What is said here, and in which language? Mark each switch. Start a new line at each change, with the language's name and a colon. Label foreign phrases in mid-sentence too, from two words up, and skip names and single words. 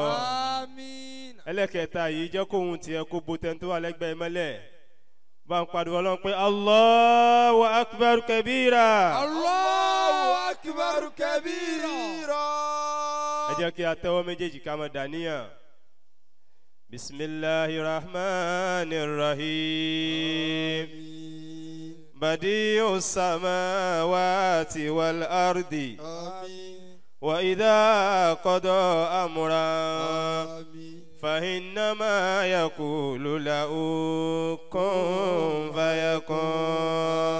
Yoruba: Àmín. Ẹlẹ́kẹ̀ẹ́ta yìí jẹ́ kóhun tiẹ̀ kó bo tẹ́ni tó wà lẹ́gbẹ̀ẹ́ mọ́lẹ̀ bá ń pariwo Ọlọ́run pé
Arabic: الله أكبر كبيرا. الله أكبر كبيرا.
Yoruba: Ẹ jẹ́ kí a tẹ́wọ́ méjèèjì ká máa dàníyàn.
Arabic: بسم الله الرحمن الرحيم. بديع السماوات والأرض. وإذا قضى أمرا فإنما يقول له كن فيكون.